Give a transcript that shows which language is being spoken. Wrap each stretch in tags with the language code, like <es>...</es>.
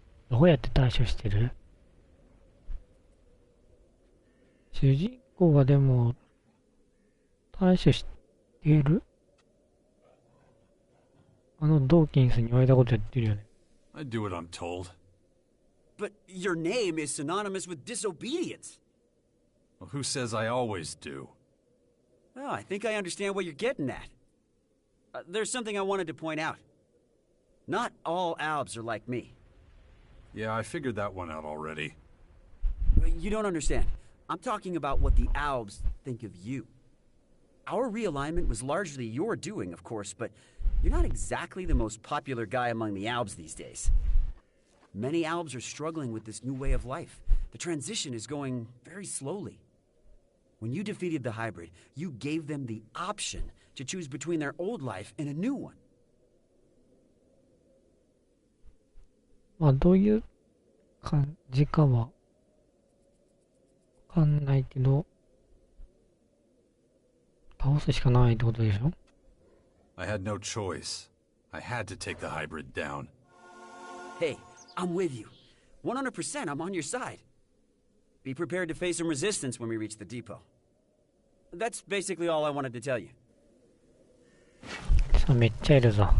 <ja>どうやって対処してる？主人公がでも対処している？ドーキンスに言われたことやってるよね。</ja> <en>I do what I'm told. But your name is synonymous with disobedience. Well, who says I always do? Oh, I think I understand what you're getting at. There's something I wanted to point out. Not all Albs are like me. Yeah, I figured that one out already. You don't understand. I'm talking about what the Albs think of you. Our realignment was largely your doing, of course, but you're not exactly the most popular guy among the Albs these days. Many Albs are struggling with this new way of life. The transition is going very slowly. When you defeated the hybrid, you gave them the option to choose between their old life and a new one.</en> <ja>まあ、どういう感じかはわかんないけど、倒すしかないってことでしょ？</ja> <en>I had no choice. I had to take the hybrid down. Hey, I'm with you. 100% I'm on your side. Be prepared to face some resistance when we reach the depot. That's basically all I wanted to tell you.</en> <ja>さあ、めっちゃいるぞ。</ja>